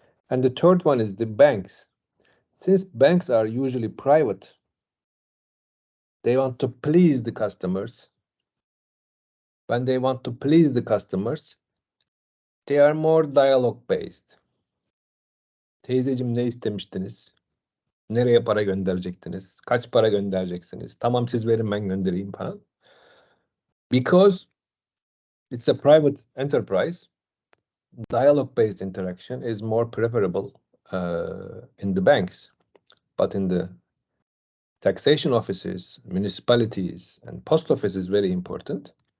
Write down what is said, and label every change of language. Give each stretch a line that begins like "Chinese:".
English: And the third one is the banks. Since banks are usually private, they want to please the customers. When they want to please the customers, they are more dialogue based.
Turkish: Teyzeciğim ne istemiştiniz? Nereye para gönderecektiniz? Kaç para göndereceksiniz? Tamam siz verin ben göndereyim falan.
English: Because it's a private enterprise, dialogue-based interaction is more preferable in the banks. But in the taxation offices, municipalities, and post office is very important.